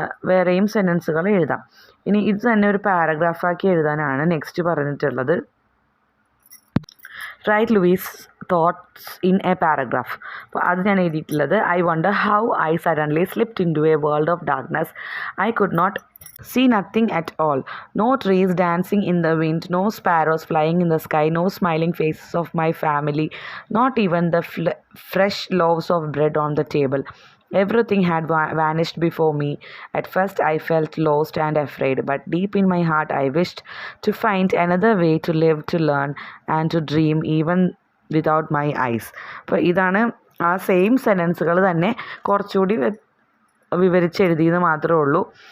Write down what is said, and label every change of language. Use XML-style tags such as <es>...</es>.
<ml>വേറെയും സെൻറ്റൻസുകൾ എഴുതാം. ഇനി ഇത് തന്നെ ഒരു പാരഗ്രാഫാക്കി എഴുതാനാണ് നെക്സ്റ്റ് പറഞ്ഞിട്ടുള്ളത്.</ml> <en>Write Louis thoughts in a paragraph.</en> <ml>അപ്പോൾ അത് ഞാൻ എഴുതിയിട്ടുള്ളത്,</ml> <en>I wonder how I suddenly slipped into a world of darkness. I could not see nothing at all. No trees dancing in the wind, no sparrows flying in the sky, no smiling faces of my family, not even the fresh loaves of bread on the table. Everything had vanished before me. At first I felt lost and afraid, but deep in my heart I wished to find another way to live, to learn and to dream even without my eyes.</en> <ml>അപ്പോൾ ഇതാണ് ആ same സെൻറ്റൻസുകൾ തന്നെ കുറച്ചുകൂടി വിവരിച്ചെഴുതിയെന്ന് മാത്രമേ ഉള്ളൂ.</ml>